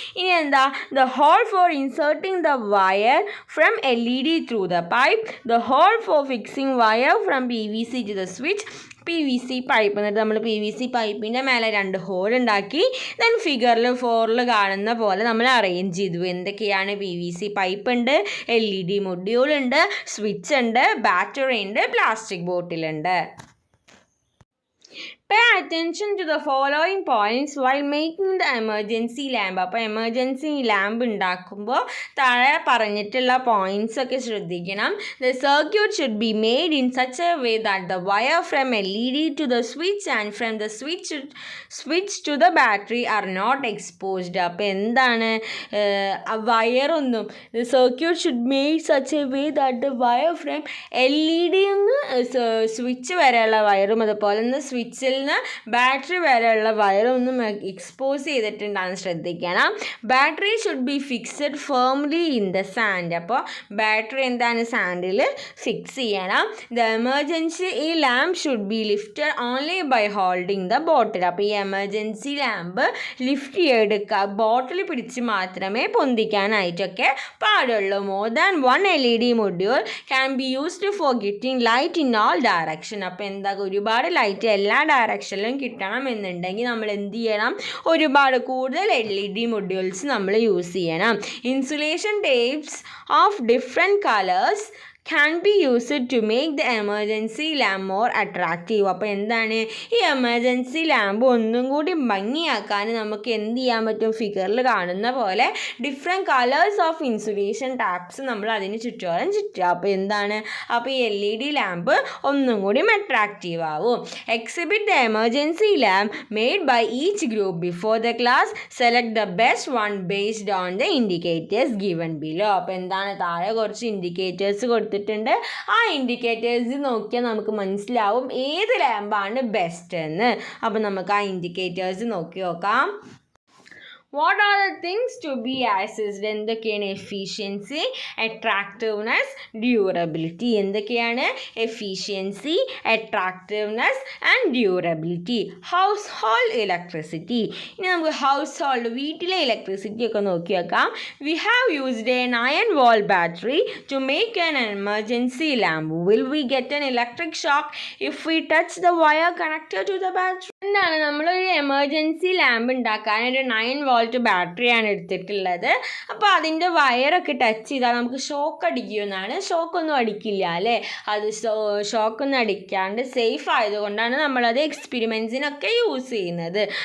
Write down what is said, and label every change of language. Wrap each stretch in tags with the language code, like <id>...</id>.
<ml>ഇനി എന്താ,</ml> <en>The hole for inserting the wire from LED through the pipe, the hole for fixing wire from PVC to the switch, PVC pipe.</en> <ml>എന്നിട്ട് നമ്മൾ PVC പൈപ്പിൻ്റെ മേലെ 2 whole ഉണ്ടാക്കി. Then ഫിഗറിൽ 4 കാണുന്ന പോലെ നമ്മൾ അറേഞ്ച് ചെയ്തു. എന്തൊക്കെയാണ്, PVC പൈപ്പ് ഉണ്ട്, LED മൊഡ്യൂൾ ഉണ്ട്, സ്വിച്ച് ഉണ്ട്, ബാറ്ററി ഉണ്ട്, plastic ബോട്ടിലുണ്ട്.</ml> <en>Pay attention to the following points while making the emergency lamp.</en> <ml>അപ്പോൾ എമർജൻസി ലാമ്പ് ഉണ്ടാക്കുമ്പോൾ താഴെ പറഞ്ഞിട്ടുള്ള പോയിൻറ്റ്സ് ഒക്കെ ശ്രദ്ധിക്കണം.</ml> <en>The circuit should be made in such a way that the wire from LED to the switch and from the switch to the battery are not exposed.</en> <ml>അപ്പോൾ എന്താണ്, വയറൊന്നും,</ml> <en>the circuit should made such a way that the wire from LED</en> <ml>switch വരെയുള്ള വയറും അതുപോലെ തന്നെ സ്വിച്ചിൽ നിന്ന് battery വരെയുള്ള വയറൊന്നും expose ചെയ്തിട്ടുണ്ടാകുന്ന ശ്രദ്ധിക്കണം.</ml> <en>Battery should be fixed firmly in the sand.</en> <ml>അപ്പോൾ ബാറ്ററി എന്താണ്, സാൻഡിൽ ഫിക്സ് ചെയ്യണം.</ml> <en>The emergency lamp should be lifted only by holding the bottle.</en> <ml>അപ്പോൾ ഈ എമർജൻസി ലാമ്പ് ലിഫ്റ്റ് ചെയ്തെടുക്കുക, ബോട്ടിൽ പിടിച്ച് മാത്രമേ പൊന്തിക്കാനായിട്ടൊക്കെ പാടുള്ളൂ.</ml> <en>More than 1 LED module can be used for getting light in all direction.</en> <ml>അപ്പോൾ എന്താ, ഒരുപാട് ലൈറ്റ് എല്ലാ ഡയറക്ഷനിലും കിട്ടണം എന്നുണ്ടെങ്കിൽ നമ്മൾ എന്ത് ചെയ്യണം, ഒരുപാട് കൂടുതൽ LED മൊഡ്യൂൾസ് നമ്മൾ യൂസ് ചെയ്യണം.</ml> <en>Insulation tapes of different colours can be used to make the emergency lamp more attractive.</en> <ml>അപ്പോൾ എന്താണ്, ഈ എമർജൻസി ലാമ്പ് ഒന്നും കൂടി ഭംഗിയാക്കാൻ നമുക്ക് എന്ത് ചെയ്യാൻ പറ്റും, ഫിഗറിൽ കാണുന്ന പോലെ different colours of insulation taps നമ്മൾ അതിന് ചുറ്റോളം ചുറ്റുക. അപ്പോൾ എന്താണ്, അപ്പോൾ ഈ LED ലാമ്പ് ഒന്നും കൂടി അട്രാക്റ്റീവ് ആവും.</ml> <en>Exhibit the emergency lamp made by each group before the class. Select the best one based on the indicators given below.</en> <ml>അപ്പോൾ എന്താണ്, താഴെ കുറച്ച് ഇൻഡിക്കേറ്റേഴ്സ് കൊടുത്തിട്ടുണ്ട്. ആ ഇൻഡിക്കേറ്റേഴ്സ് നോക്കിയാൽ നമുക്ക് മനസ്സിലാവും ഏത് ലാമ്പാണ് ബെസ്റ്റ് എന്ന്. അപ്പോൾ നമുക്ക് ആ ഇൻഡിക്കേറ്റേഴ്സ് നോക്കി നോക്കാം.</ml> <en>What are the things to be accessed?</en> <ml>എന്തൊക്കെയാണ്?</ml> <en>Efficiency, attractiveness, durability. എന്തൊക്കെയാണ്? Efficiency, attractiveness and durability.</en> <ml>House hold electricity. ഇനി നമുക്ക് ഹൗസ് ഹോൾഡ്, വീട്ടിലെ ഇലക്ട്രിസിറ്റി ഒക്കെ നോക്കി വെക്കാം.</ml> <en>We have used a 9-volt battery to make an emergency lamp. Will we get an electric shock if we touch the wire connected to the battery?</en> <ml>എന്താണ്, നമ്മളൊരു emergency lamp ഉണ്ടാക്കാൻ ഒരു 9-volt ബാറ്ററിയാണ് എടുത്തിട്ടുള്ളത്. അപ്പോൾ അതിൻ്റെ വയറൊക്കെ ടച്ച് ചെയ്താൽ നമുക്ക് ഷോക്ക് അടിക്കുമെന്നാണ്. ഷോക്കൊന്നും അടിക്കില്ല അല്ലേ? അത് ഷോക്കൊന്നും അടിക്കാണ്ട് സേഫ് ആയതുകൊണ്ടാണ് നമ്മളത് എക്സ്പെരിമെൻറ്റ്സിനൊക്കെ യൂസ് ചെയ്യുന്നത്.</ml>